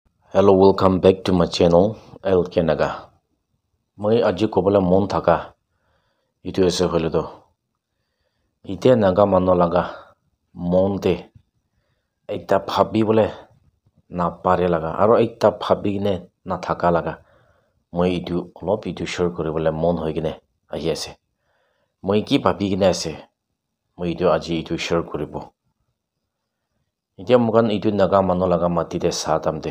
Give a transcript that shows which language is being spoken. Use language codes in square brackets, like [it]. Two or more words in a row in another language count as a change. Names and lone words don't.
[en] Hello, welcome back to my channel, LK Naga. [nag] Moi aji kobala mon thaka. Itu ase hole do. Ite naga mano laga mon te ekta bhabi bole na pare laga aro ekta bhabi ne na thaka laga. Moi itu olop itu share kore bole mon hoi kine ahi ase. Moi ki bhabi kine ase. Moi itu aji itu share koribo. Ite mugan itu naga mano laga mati te saatam te.